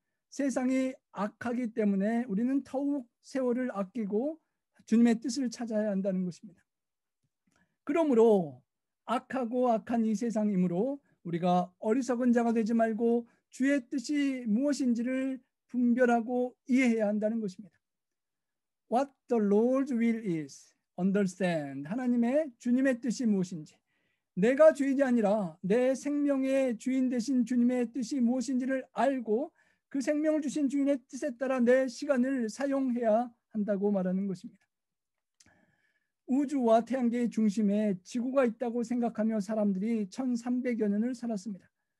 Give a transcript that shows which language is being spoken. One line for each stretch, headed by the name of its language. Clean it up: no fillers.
Korean: 세상이 악하기 때문에 우리는 더욱 세월을 아끼고 주님의 뜻을 찾아야 한다는 것입니다. 그러므로 악하고 악한 이 세상이므로 우리가 어리석은 자가 되지 말고 주의 뜻이 무엇인지를 분별하고 이해해야 한다는 것입니다.
English: What the Lord's will is, understand.
Korean: 하나님의 주님의 뜻이 무엇인지, 내가 주인이 아니라 내 생명의 주인 되신 주님의 뜻이 무엇인지를 알고 그 생명을 주신 주인의 뜻에 따라 내 시간을 사용해야 한다고 말하는 것입니다. 우주와 태양계의 중심에 지구가 있다고 생각하며 사람들이 1300여 년을 살았습니다.